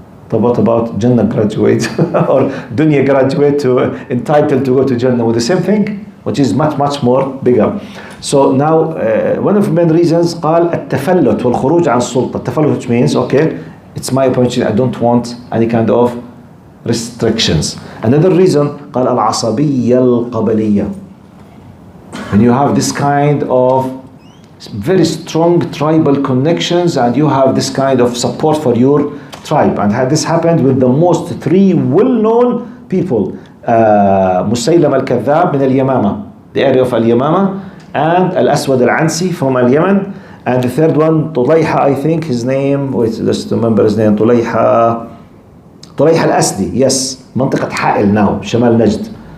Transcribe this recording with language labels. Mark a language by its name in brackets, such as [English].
[English] But what about Jannah graduate or Dunya graduate entitled to go to Jannah with the same thing, which is much, much more bigger. So now, one of the main reasons, [Arabic] قال التفلت والخروج عن السلطة. [English] التفلت, which means, okay, it's my opportunity, I don't want any kind of restrictions. Another reason, [Arabic] قال العصبية القبلية. [English] When you have this kind of very strong tribal connections and you have this kind of support for your tribe, and this happened with the most three well-known people, Musaylam al-Kadhab [Arabic] من اليمامة, [English] the area of al-Yamama, and al-Aswad al-Ansi from al-Yemen, and the third one, Tulayha, I think his name, wait, just remember his name, Tulayha al-Asdi, yes, [Arabic] منطقة حائل [English] now, Shamal Najd.